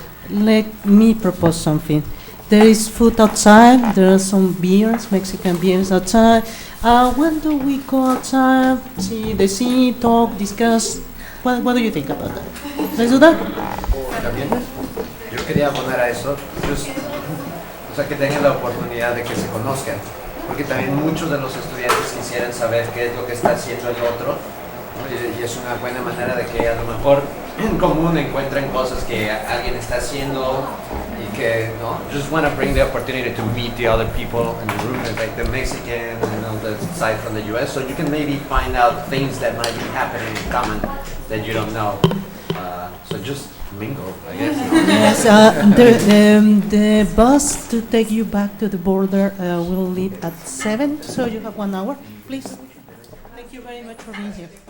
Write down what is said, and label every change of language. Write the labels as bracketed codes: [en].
[en] Let me propose something. There is food outside. There are some beers, Mexican beers outside. When do we go outside? See the sea, talk, discuss. What do you think about that? Let's do that. [es] También yo quería poner a eso, o sea, que tengan la oportunidad de que se conozcan, porque también muchos de los estudiantes quisieran saber qué es lo que está haciendo el otro, ¿no? Y es una buena manera de que a lo mejor en común encuentren cosas que alguien está haciendo y que, ¿no? [en] Just want to bring the opportunity to meet the other people in the room, like the Mexican and on the side from the US, so you can maybe find out things that might be happening in common that you don't know. So just mingle, I guess. Yes, the bus to take you back to the border will leave at 7, so you have 1 hour. Please. Thank you very much for being here.